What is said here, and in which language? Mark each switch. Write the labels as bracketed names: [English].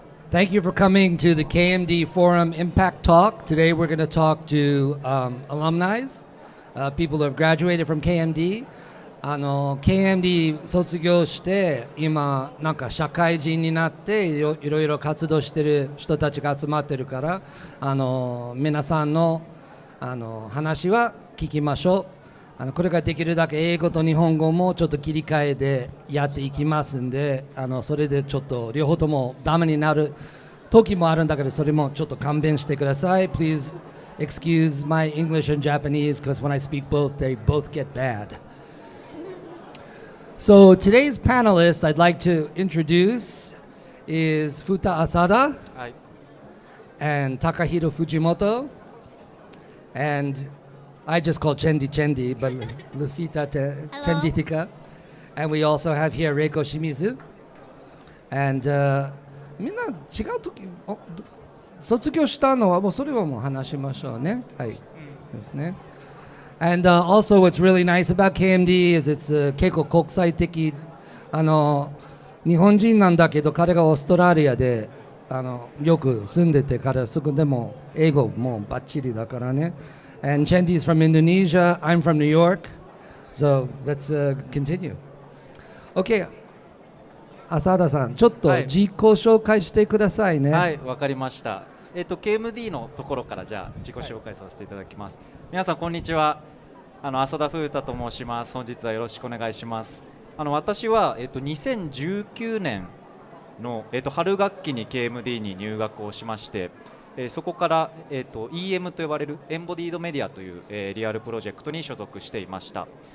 [English] Thank you for coming to the KMD Forum Impact Talk. Today we're going to talk to alumni, people who have graduated from KMD. [Japanese] KMD 卒業して今なんか社会人になっていろいろ活動してる人たちが集まってるから皆さんの話は聞きましょう。これができるだけ英語と日本語もちょっと切り替えでやっていきますんでそれでちょっと両方ともダメになる時もあるんだけどそれもちょっと勘弁してください。 [English] Please excuse my English and Japanese because when I speak both they both get bad.So today's panelist I'd like to introduce is Futa Asada and Takahiro Fujimoto, and I just call Chendi, but Lufita Chendi Tika. And we also have here Reiko Shimizu. [Japanese] And みんな違う時卒業したのはもうそれはもう話しましょうね。はい。ですね。 [English] And also what's really nice about KMD is it's [Japanese] 結構国際的日本人なんだけど彼がオーストラリアでよく住んでてからすぐでも英語もバッチリだからね。 [English] And Chendi is from Indonesia, I'm from New York, so let's continue. [Japanese] Okay, 浅田さんちょっと自己紹介してくださいね。はい、わかりました。 KMD のところからじゃあ自己紹介させていただきます。皆さんこんにちは。浅田風太と申します。本日はよろしくお願いします。私は2019年の春学期に KMD に入学をしまして、そこからEM と呼ばれるエンボディードメディアというリアルプロジェクトに所属していました。